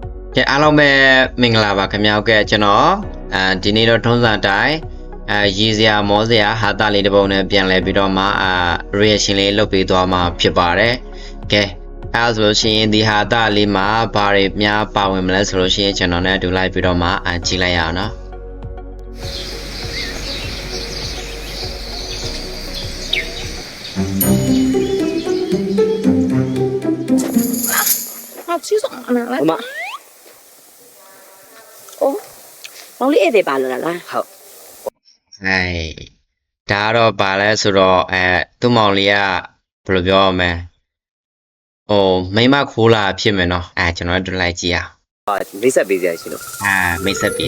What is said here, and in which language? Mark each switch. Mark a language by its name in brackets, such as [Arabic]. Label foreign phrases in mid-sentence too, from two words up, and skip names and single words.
[Burmese] ကဲအားလုံးပဲမင်္ဂလာပါခင်ဗျာဟုတ်ကဲ့ကျွန်တော်ဒီနေ့တော့ထုံးစံတိုင်းရည်စရာမောစရာဟာတာလေးတစ်ပုံနဲ့ပြန်လဲပြီးတော့မှreaction လေးလုပ်ပေးသွားမှာဖြစ်ပါတယ်ကဲအဲဆိုလို့ရှိရင်ဒီဟာတာလေးမှာဘာတွေများပါဝင်မလဲဆိုလို့ရှိရင်ကျွန်တော်နဲ့အတူလိုက်ပြီးတော့မှကြည့်လိုက်ရအောင်နော် [Chinese] 吃什么呢？妈妈。哦， [Burmese] မောင်လေးဧည့်သည်ပါလာလားဟုတ် ဒါတော့ပါလဲဆိုတော့သူ့မောင်လေးကဘယ်လိုပြောရမလဲမိမခိုးလာဖြစ်မယ်နော်ကျွန်တော်တို့လိုက်ကြည့်အောင် မိတ်ဆက်ပေးကြရရှင်လို့ မိတ်ဆက်ပေးတာ